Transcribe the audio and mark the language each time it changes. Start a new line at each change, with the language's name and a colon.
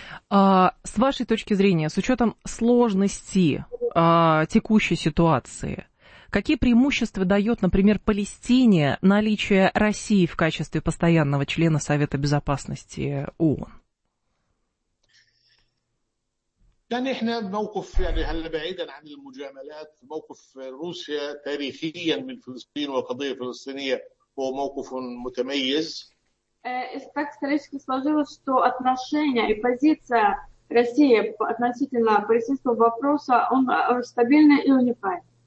Russian: С вашей точки зрения, с учетом сложности текущей ситуации, какие преимущества дает, например, Палестине наличие России в качестве постоянного члена Совета Безопасности ООН?
Arabic: يعني احنا موقف يعني هلا بعيدا عن المجاملات موقف روسيا تاريخيا من فلسطين والقضية الفلسطينية هو موقف متميز.
Russian: Так исторически сложилось, что отношения и позиция России относительно палестинского вопроса, он стабильный и уникальный.